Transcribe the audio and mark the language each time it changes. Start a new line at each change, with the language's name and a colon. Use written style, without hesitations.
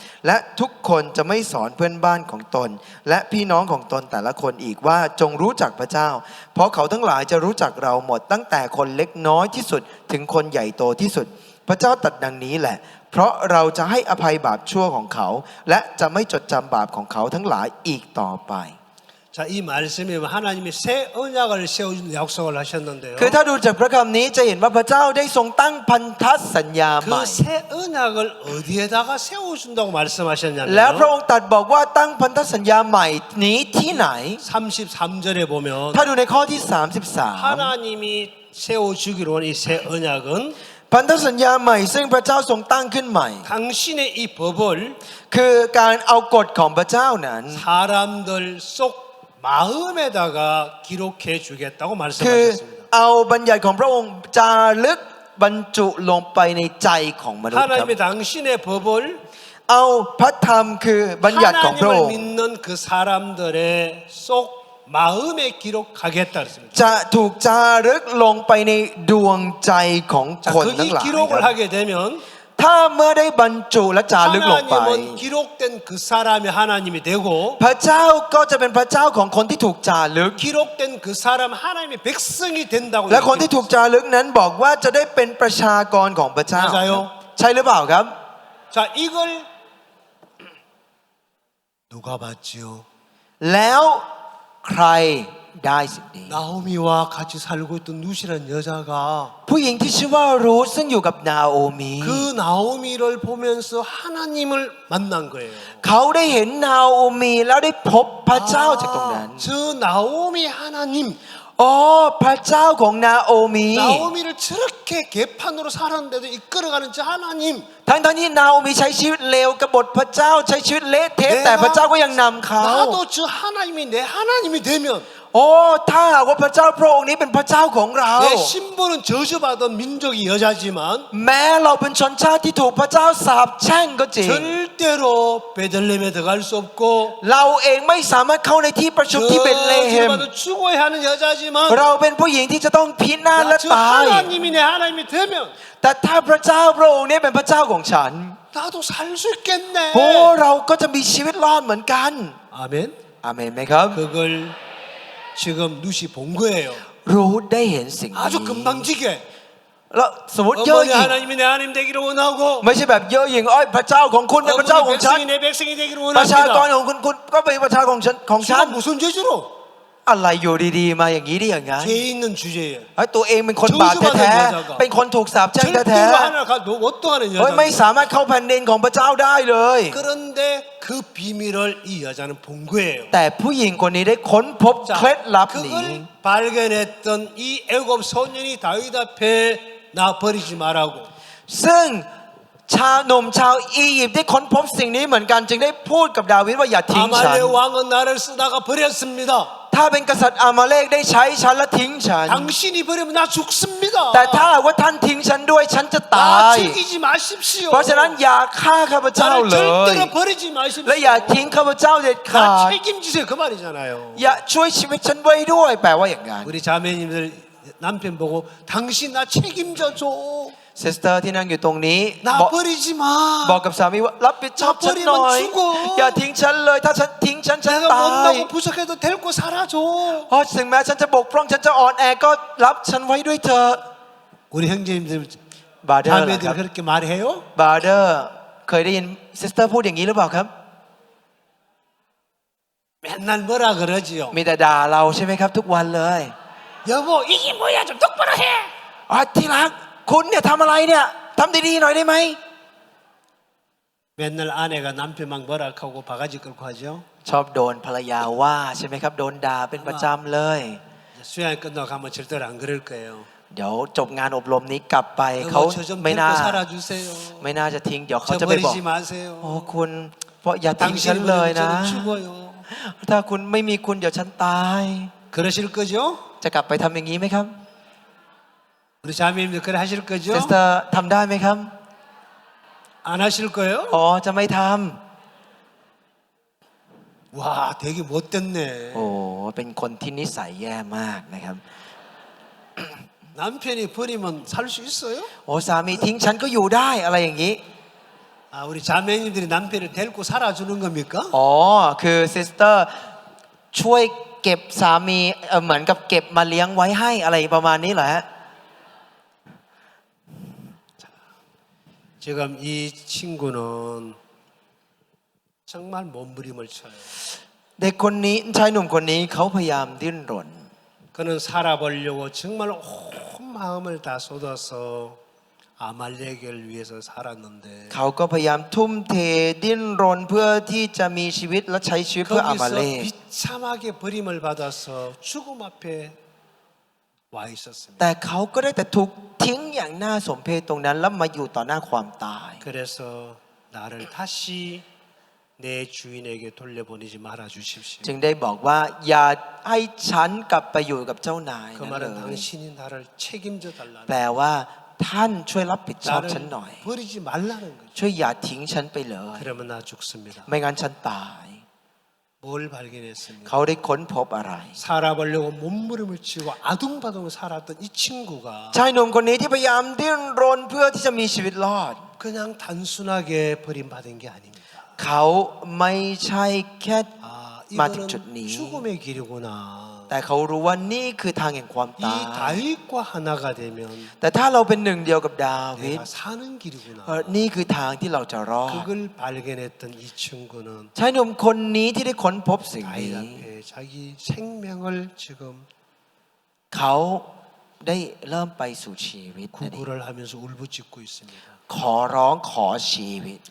Thai: และทุกคนจะไม่สอนเพื่อนบ้านของตนและพี่น้องของตนแต่ละคนอีกว่าจงรู้จักพระเจ้าเพราะเขาทั้งหลายจะรู้จักเราหมดตั้งแต่คนเล็กน้อยที่สุดถึงคนใหญ่โตที่สุดพระเจ้าตรัสดังนี้แหละเพราะเราจะให้อภัยบาปชั่วของเขาและจะไม่จดจำบาปของเขาทั้งหลายอีกต่อไป
Korean: 자, 이 말씀에 하나님이 새 언약을 세워준 약속을 하셨는데요.
Thai: คือถ้าดูจากพระคำนี้จะเห็นว่าพระเจ้าได้ทรงตั้งพันธสัญญาใหม่
Korean: 그 새 언약을 어디에다가 세워준다고
Thai: และ
Korean: 말씀하셨냐면
Thai: พระองค์ตรัสบอกว่าตั้งพันธสัญญาใหม่นี้ที่ไหน
Korean: 33절에 보면
Thai: ถ้าดูในข้อที่
Korean: 하나님이 세워주기로 한 이 새 언약은
Thai: 33พันธสัญญาใหม่ซึ่งพระเจ้าทรงตั้งขึ้นใหม่
Korean: 당신의 이 법을
Thai: คือการเอากฎของพระเจ้านั้น
Korean: 사람들 속 마음에다가 기록해 주겠다고
Thai: คือ
Korean: 말씀하셨습니다.
Thai: เอาบัญญัติของพระองค์จารึกบรรจุลงไปในใจของมนุษย์ครับ
Korean: 하나님의 당신의 법을
Thai: เอาพระธรรมคือบัญญัติของพระอง
Korean: 하나님을
Thai: ค์
Korean: 믿는 그 사람들의 속 마음에 기록하겠다 그랬습니다.
Thai: จะถูกจารึกลงไปในดวงใจของ
Korean: 자,
Thai: คนทั้ง
Korean: 거기
Thai: หลายค
Korean: 기록을
Thai: รับ
Korean: 하게 되면
Thai: ถ้าเมื่อได้บรรจุและจารึกลงไป
Korean: 하나님은 기록된 그 사람이 하나님이 되고
Thai: พระเจ้าก็จะเป็นพระเจ้าของคนที่ถูกจารึก
Korean: 기록된 그 사람 하나님의 백성이 된다고
Thai: และคนที่ถูกจารึกนั้นบอกว่าจะได้เป็นประชากรของพระเจ้า
Korean: 맞아요.
Thai: ใช่หรือเปล่าครับ
Korean: 자, 이걸 누가 봤지요?
Thai: แล้วใ ใครได้สิ่งนี้
Korean: 나오미와 같이 살고 있던 누시란 여자가
Thai: ผู้หญิงที่ชื่อว่ารูธซึ่งอยู่กับนาโอมี
Korean: 그 나오미를 보면서 하나님을 만난 거예요.
Thai: เขาได้เห็นนาโอมีแล้วได้พบพระเจ้าจากตรงนั้น
Korean: 저 나오미 하나님
Thai: อ๋อพระเจ้าของนาโอมี
Korean: 나오미를 저렇게 개판으로 살았는데도 이끌어가는 저 하나님
Thai: ทั้งที่นาโอมีใช้ชีวิตเลวกบฏพระเจ้าใช้ชีวิตเละเทะแต่พระเจ้าก็ยังนำเขา
Korean: 나도 저 하나님이 내 하나님이 되면
Thai: โอ้ถ้าหากว่าพระเจ้าพระองค์นี้เป็นพระเจ้าของเรา
Korean: 내 신분은 저주받은 민족이 여자지만
Thai: แม้เราเป็นชนชาติที่ถูกพระเจ้าสาปแช่งก็จริง
Korean: 절대로 베들레헴에 들어갈 수 없고
Thai: เราเองไม่สามารถเข้าในที่ประชุมที่เบธเลเฮม
Korean: 저주받아 죽어야 하는 여자지만
Thai: เราเป็นผู้หญิงที่จะต้องพินาศและ
Korean: 저
Thai: ตาย
Korean: 하나님이 내 하나님이 되면
Thai: แต่ถ้าพระเจ้าพระองค์นี้เป็นพระเจ้าของฉัน
Korean: 나도 살 수 있겠네.
Thai: โอ้เราก็จะมีชีวิตรอดเหมือนกัน
Korean: 아멘.
Thai: อาเมนไหมครับ
Korean: 그걸 지금 누시 본 거예요.
Thai: รู้ได้เห็นสิ่งนี้
Korean: 아주 금방지게.
Thai: แล้วสมมติเย่อ
Korean: 어머니
Thai: หยิ่ง
Korean: 하나님이 내 하나님 되기를 원하고
Thai: ไม่ใช่แบบเย่อหยิ่งอ้อยพระเจ้าของคุณเป็นพระเจ้าของฉัน
Korean: 백성이 내 백성이 되기를
Thai: ประชากร
Korean: 원합니다.
Thai: ของคุณก็เป็นประชากรของฉัน
Korean: 지금 무슨 죄주로?
Thai: อะไรอยู่ดีๆมาอย่างนี้ได้ยังไง
Korean: 죄 있는 주제예요.
Thai: ไอ้ตัวเองเป็นคนบาปแท้ๆเป็นคนถูกสาปแช่งแท้
Korean: 절대로 하나 못도하는
Thai: ๆเฮ้ยไม่
Korean: 여자.
Thai: สามารถเข้าแผ่นดินของพระเจ้าได้เลย
Korean: 그런데 그 비밀을 이 여자는 본 거예요.
Thai: แต่ผู้หญิงคนนี้ได้ค้นพบเคล็ดลับนี้
Korean: 그걸 발견했던 이 애굽 소년이 다윗 앞에 나 버리지 말라고.
Thai: ซึ่งชาวหนุ่มชาวอียิปต์ได้ค้นพบสิ่งนี้เหมือนกันจึงได้พูดกับดาวิดว่าอย่าทิ้งฉัน
Korean: 아말렉 왕은 나를 쓰다가 버렸습니다.
Thai: ถ้าเป็นกษัตริย์อามาเลกได้ใช้ฉันและทิ้งฉัน
Korean: 당신이 버리면 나 죽습니다.
Thai: แต่ถ้าหากว่าท่านทิ้งฉันด้วยฉันจะตาย
Korean: 나 죽이지 마십시오.
Thai: เพราะฉะนั้นอย่าฆ่าข้าพเจ้า
Korean: 나를
Thai: เลย
Korean: 절대로 버리지
Thai: และอย่า
Korean: 마십시오.
Thai: ทิ้งข้าพเจ้าเด็ดขาด
Korean: 나 책임지세요. 그 말이잖아요.
Thai: อย่าช่วยชีวิตฉันไว้ด้วยแปลว่าอย่างนั้น
Korean: 우리 자매님들 남편 보고 당신 나 책임져 줘.
Thai: ซิสเตอร์ที่นั่งอยู่ตรงนี้
Korean: 나
Thai: บอก
Korean: 버리지 마.
Thai: บอกกับสามีว่ารับผิดชอบฉันหน่อย อย่าปล่อยมัน อย่าทิ้งฉันเลยถ้าฉันทิ้งฉัน
Korean: 내가
Thai: ตาย
Korean: 못나고 부족해도 데리고 살아줘.
Thai: เพราะถึงแม้ฉันจะบกพร่องฉันจะอ่อนแอก็รับฉันไว้ด้วยเถอะ
Korean: 우리 형제님들
Thai: บาร์เดอร์
Korean: 자매들 그렇게 말해요?
Thai: บาร์เดอร์เคยได้ยินซิสเตอร์พูดอย่างนี้หรือเปล่าครับ
Korean: 맨날 뭐라 그러지요?
Thai: มีแต่ด่าเราใช่ไหมครับทุกวันเลย
Korean: 여보 이게 뭐야 좀 똑바로 해.
Thai: อ๋อที่รักคุณเนี่ยทำอะไรเนี่ยทำดีๆหน่อยได้ไหม
Korean: 맨날 아내가 남편 막 뭐라 하고 바가지 끌고 하죠.
Thai: ชอบโดนภรรยาว่าใช่ไหมครับโดนด่าเป็นประจำเลย
Korean: 수양 끝나고 가면 절대로 안 그럴 거예요.
Thai: เดี๋ยวจบงานอบรมนี้กลับไปเขา
Korean: 여보 저 좀
Thai: ไม่น่า
Korean: 데리고 살아주세요.
Thai: ไม่น่าจะทิ้งเดี๋ยวเขา
Korean: 저
Thai: จะไปบอก
Korean: 버리지 마세요.
Thai: โอ้คุณเพราะอย่าทิ้งฉัน
Korean: 당신이
Thai: เลย
Korean: 버리면
Thai: นะ
Korean: 저는 죽어요.
Thai: ถ้าคุณไม่มีคุณเดี๋ยวฉันตาย
Korean: 그러실 거죠?
Thai: จะกลับไปทำอย่างนี้ไหมครับ
Korean: 우리 자매님들 그래 하실 거죠?
Thai: ซิสเตอร์ทำได้ไหมครับ
Korean: 안 하실 거예요?
Thai: อ๋อจะไม่ท
Korean: 와 되게 못됐네.
Thai: ำโอ้เป็นคนที่นิสัยแย่มากนะครับ
Korean: 남편이 버리면 살 수 있어요?
Thai: โอ้สามีทิ้งฉันก็อยู่ได้อะไรอย่างนี้
Korean: 아 우리 자매님들이 남편을 데리고 살아주는 겁니까?
Thai: อ๋อคือซิสเตอร์ช่วยเก็บสามีเหมือนกับเก็บมาเลี้ยงไว้ให้อะไรประมาณนี้เหรอฮะ
Korean: 지금 이 친구는 정말 몸부림을 쳐요.
Thai: เด็กคนนี้ชายหนุ่มคนนี้เขาพยายามดิ้นรน
Korean: 그는 살아보려고 정말 온 마음을 다 쏟아서 아말렉을 위해서 살았는데
Thai: เขาก็พยายามทุ่มเทดิ้นรนเพื่อที่จะมีชีวิตและใช้ชีวิตเพื่ออามา
Korean: 거기서
Thai: เลก
Korean: 비참하게 버림을 받아서 죽음 앞에 와 있었습니다.
Thai: แต่เขาก็ได้แต่ถูกทิ้งอย่างน่าสมเพชตรงนั้นแล้วมาอยู่ต่อหน้าความตาย
Korean: 그래서 나를 다시 내 주인에게 돌려보내지 말아 주십시오.
Thai: จึงได้บอกว่าอย่าให้ฉันกลับไปอยู่กับเจ้านาย
Korean: 그
Thai: นั่น
Korean: 말은
Thai: เลย
Korean: 당신이 나를 책임져
Thai: แปล
Korean: 달라는
Thai: ว่าท่านช่วยรับผิดชอบฉัน
Korean: 나를
Thai: หน่อย
Korean: 버리지 말라는 거죠.
Thai: ช่วยอย่าทิ้งฉันไปเลย
Korean: 그러면 나 죽습니다.
Thai: ไม่งั้นฉันตาย
Korean: 뭘 발견했습니까?
Thai: เขาได้ค้นพบอะไร
Korean: 살아보려고 몸부림을 치고 아둥바둥 살았던 이 친구가
Thai: ชายหนุ่มคนนี้ที่พยายามดิ้นรนเพื่อที่จะมีชีวิตรอด
Korean: 그냥 단순하게 버림받은 게 아닙니다.
Thai: เขาไม่ใช่แค่
Korean: 아,
Thai: มาถึงจุด
Korean: 이거는
Thai: นี้
Korean: 죽음의 길이구나.
Thai: แต่เขารู้ว่านี่คือทางแห่งความ
Korean: 이
Thai: ตาย
Korean: 다윗과 하나가 되면
Thai: แต่ถ้าเราเป็นหนึ่งเดียวกับดาวิด
Korean: 내가 사는 길이구나.
Thai: นี่คือทางที่เราจะรอด
Korean: 그걸 발견했던 이 친구는
Thai: ชายหนุ่มคนนี้ที่ได้ค้นพบสิ่ง
Korean: 다윗
Thai: นี้
Korean: 앞에 자기 생명을 지금
Thai: เขาได้เริ่มไปสู่ชีวิตนั่นเอง
Korean: 구걸을 하면서 울부짖고 있습니다.
Thai: ขอร้องขอชีวิต